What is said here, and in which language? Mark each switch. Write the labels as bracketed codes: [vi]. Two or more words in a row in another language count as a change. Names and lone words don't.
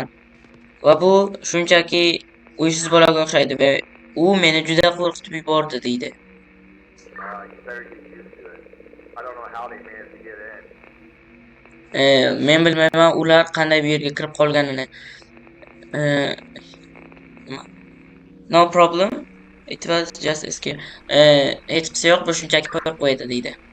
[uz] Va bu shunchaki uysiz bolaga o'xshaydi va u meni juda qo'rqitib yubordi deydi. Men bilmayman ular qanday bu yerga kirib qolganini. [en] No problem. It was just escape. [uz] Hech qisi yo'q, bu shunchaki qo'rqib qo'ydi deydi.